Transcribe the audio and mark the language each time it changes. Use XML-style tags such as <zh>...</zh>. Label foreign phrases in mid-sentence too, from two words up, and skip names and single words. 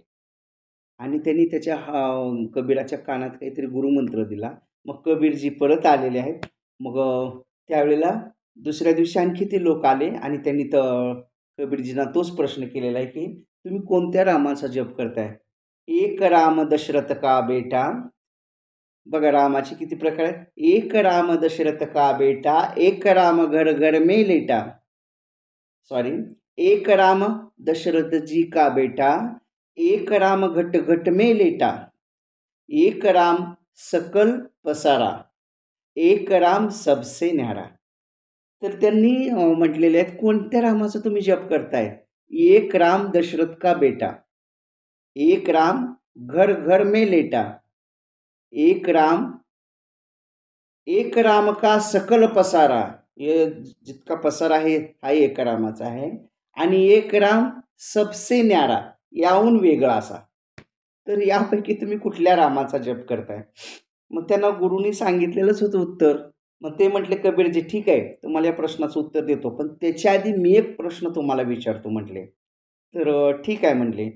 <mr>आणि त्यांनी त्याच्या कबीराच्या कानात काहीतरी गुरुमंत्र दिला. मग कबीरजी परत आलेले आहेत. मग त्यावेळेला दुसऱ्या दिवशी आणखी ते लोक आले आणि त्यांनी कबीरजींना तोच प्रश्न केलेला आहे, की तुम्ही कोणत्या रामाचा जप करताय?</mr> <hi>एक राम दशरथ का बेटा.</hi> <mr>बघा रामाचे किती प्रकार आहेत.</mr> <hi>एक राम दशरथ का बेटा, एक राम घर घर में लेटा. सॉरी. एक राम दशरथ जी का बेटा, एक राम घट घट में लेटा, एक राम सकल पसारा, एक राम सबसे न्यारा.</hi> <mr>तर त्यांनी म्हटलेले आहेत, कोणत्या रामाचा तुम्ही जप करताय?</mr> <hi>एक राम दशरथ का बेटा, एक राम घर घर में लेटा, एक राम एक राम का सकल पसारा.</hi> <mr>हे जितका पसारा आहे हा एक रामाचा आहे.</mr> <hi>आणि एक राम सबसे न्यारा,</hi> <mr>याहून वेगळा असा. तर यापैकी तुम्ही कुठल्या रामाचा जप करताय? मग त्यांना गुरुनी सांगितलेलंच होतं उत्तर. मग ते म्हटले, कबीरजी ठीक आहे, तुम्हाला या प्रश्नाचं उत्तर देतो, पण त्याच्या आधी मी एक प्रश्न तुम्हाला विचारतो म्हटले. तर ठीक आहे म्हणले.</mr>